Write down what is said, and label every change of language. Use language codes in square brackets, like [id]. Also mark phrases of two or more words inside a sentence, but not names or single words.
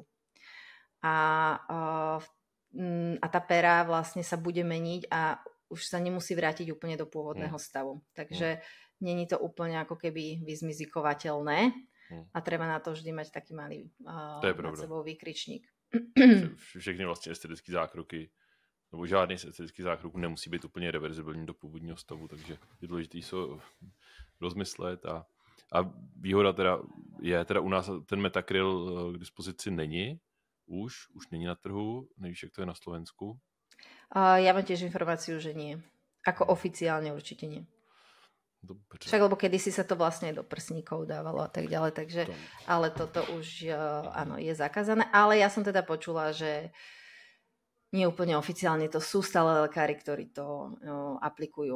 [sk] A tá pera vlastne sa bude meniť a už sa nemusí vrátiť úplne do pôvodného stavu. Takže není to úplne ako keby vyzmizikovateľné a treba na to vždy mať taký malý nad sebou výkričník. [cs] Všechny vlastně estetické zákroky, nebo žádný z estetických zákroků nemusí být úplně reverzibilní do původního stavu, takže je důležité se rozmyslet a výhoda teda je, teda u nás ten Metacryl k dispozici není, už není na trhu, nevíš, jak to je na Slovensku? [sk] Ja mám tiež informáciu, že nie. Ako oficiálne určite nie. [cs] Dobře. [sk] Však lebo kedysi sa to vlastne do prsníkov dávalo a tak ďalej, takže, ale toto už áno, je zakázané. Ale ja som teda počula, že nie úplne oficiálne to sú stále lekári, ktorí to aplikujú.